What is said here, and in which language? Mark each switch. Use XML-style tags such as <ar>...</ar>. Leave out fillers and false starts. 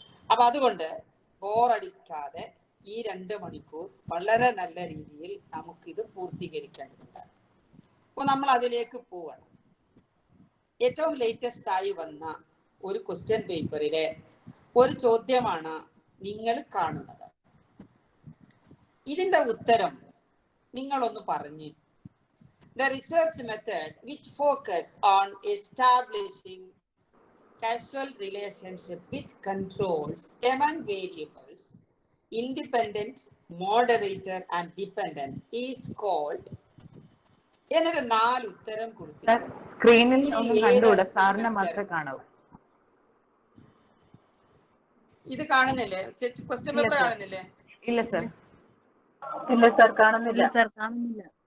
<ml>അപ്പൊ അതുകൊണ്ട് ബോറടിക്കാതെ ഈ 2 മണിക്കൂർ വളരെ നല്ല രീതിയിൽ നമുക്കിത് പൂർത്തീകരിക്കേണ്ടതുണ്ട്. അപ്പൊ നമ്മൾ അതിലേക്ക് പോവണം. ഏറ്റവും ലേറ്റസ്റ്റ് ആയി വന്ന ഒരു ക്വസ്റ്റ്യൻ പേപ്പറിലെ ഒരു ചോദ്യമാണ് നിങ്ങൾ കാണുന്നത്. ഇതിന്റെ ഉത്തരം നിങ്ങളൊന്ന് പറഞ്ഞ്.</ml> <en>The research method which focus on establishing causal relationship with controls among variables, independent, moderator and dependent is called.</en> <ml>എന്നൊരു 4 ഉത്തരം കൊടുത്തു. സ്ക്രീനിൽ ഒന്നും കണ്ടുകൂടാ, സാറിനെ മാത്രമേ കാണാവൂ. ഇത് കാണുന്നില്ലേ? ക്വസ്റ്റ്യൻ പേപ്പർ കാണുന്നില്ലേ? ഇല്ല സർ. ഇല്ല സർ, കാണുന്നില്ല.</ml>